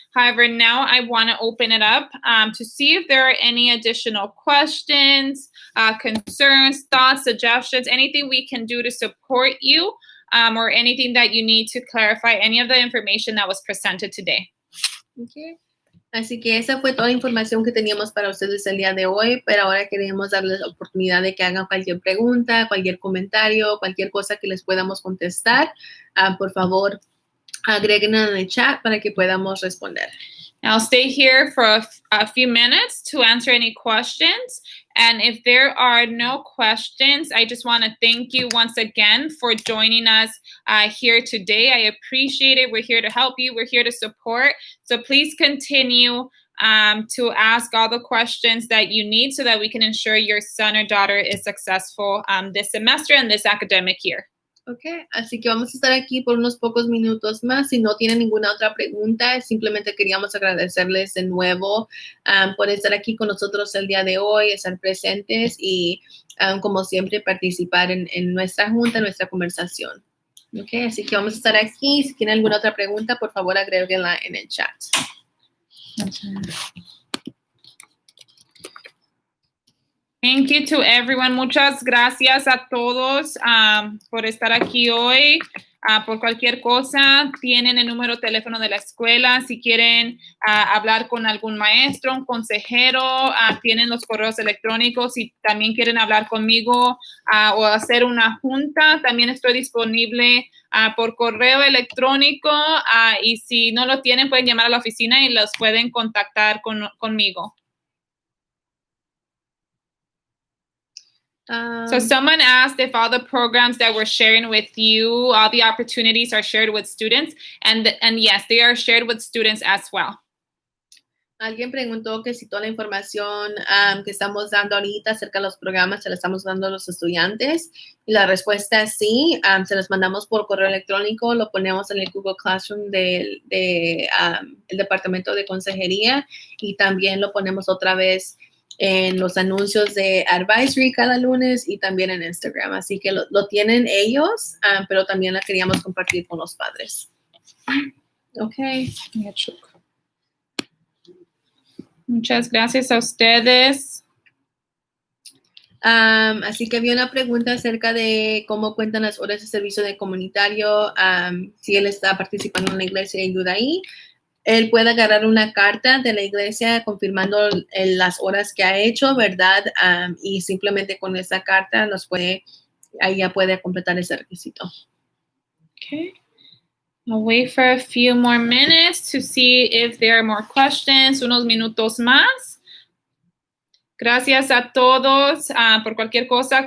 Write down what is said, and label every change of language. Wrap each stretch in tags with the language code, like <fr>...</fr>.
<en>However, now I want to open it up to see if there are any additional questions, concerns, thoughts, suggestions, anything we can do to support you, or anything that you need to clarify any of the information that was presented today. Okay.</en> <es>Así que esa fue toda la información que teníamos para ustedes el día de hoy, pero ahora queremos darles la oportunidad de que hagan cualquier pregunta, cualquier comentario, cualquier cosa que les podamos contestar. Por favor, agreguen en el chat para que podamos responder.</es> <en>I'll stay here for a few minutes to answer any questions. And if there are no questions, I just want to thank you once again for joining us here today. I appreciate it. We're here to help you. We're here to support. So please continue to ask all the questions that you need so that we can ensure your son or daughter is successful this semester and this academic year.</en> <es>Ok, así que vamos a estar aquí por unos pocos minutos más. Si no tienen ninguna otra pregunta, simplemente queríamos agradecerles de nuevo por estar aquí con nosotros el día de hoy, estar presentes y, como siempre, participar en nuestra junta, en nuestra conversación. Ok, así que vamos a estar aquí. Si tienen alguna otra pregunta, por favor, agréguenla en el chat.</es> <en>Thank you to everyone.</en> <es>Muchas gracias a todos por estar aquí hoy. Por cualquier cosa, tienen el número de teléfono de la escuela. Si quieren hablar con algún maestro, un consejero, tienen los correos electrónicos. Si también quieren hablar conmigo o hacer una junta, también estoy disponible por correo electrónico. Y si no lo tienen, pueden llamar a la oficina y los pueden contactar conmigo.</es> <en>So someone asked if all the programs that we're sharing with you, all the opportunities are shared with students, and yes, they are shared with students as well.</en> <es>Alguien preguntó que si toda la información que estamos dando ahorita acerca de los programas se la estamos dando a los estudiantes. Y la respuesta es sí. Se los mandamos por correo electrónico, lo ponemos en el Google Classroom del el departamento de consejería y también lo ponemos otra vez en los anuncios de Advisory cada lunes y también en Instagram. Así que lo tienen ellos, pero también la queríamos compartir con los padres. Ok. Muchas gracias a ustedes. Así que había una pregunta acerca de cómo cuentan las horas de servicio de comunitario, si él está participando en la iglesia y ayuda ahí. Él puede agarrar una carta de la iglesia confirmando las horas que ha hecho, ¿verdad? Y simplemente con esa carta ahí ya puede completar ese requisito.</es> <en>Okay. I'll wait for a few more minutes to see if there are more questions.</en> <es>Unos minutos más. Gracias a todos por cualquier cosa.</es>